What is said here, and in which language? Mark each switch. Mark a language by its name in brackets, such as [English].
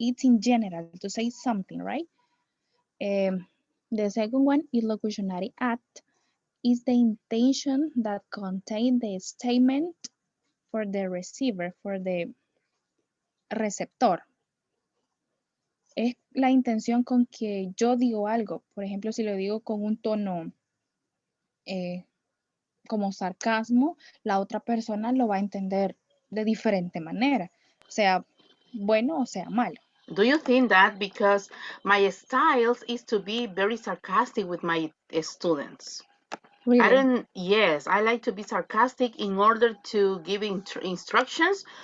[English] It's in general to say something, right? Um, the second one is locutionary act, is the intention that contain the statement for the receiver, for the receptor. [Spanish] Es la intención con que yo digo algo. Por ejemplo, si lo digo con un tono como sarcasmo, la otra persona lo va a entender de diferente manera, sea bueno o sea malo. [English] Do you think that because my style is to be very sarcastic with my students? Really? Yes, I like to be sarcastic in order to give instructions.